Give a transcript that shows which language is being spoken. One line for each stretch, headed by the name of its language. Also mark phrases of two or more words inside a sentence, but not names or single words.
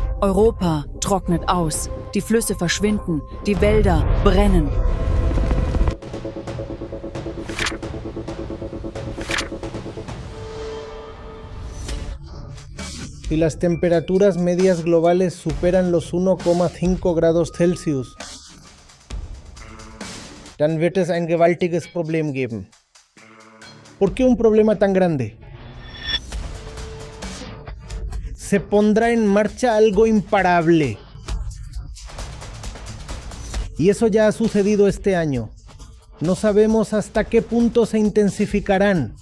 German: Europa trocknet aus, die Flüsse verschwinden, die Wälder brennen.
Spanish: Si las temperaturas medias globales superan los 1,5 grados Celsius,
German: dann wird es ein gewaltiges Problem geben.
Spanish: ¿Por qué un problema tan grande? Se pondrá en marcha algo imparable. Y eso ya ha sucedido este año. No sabemos hasta qué punto se intensificarán.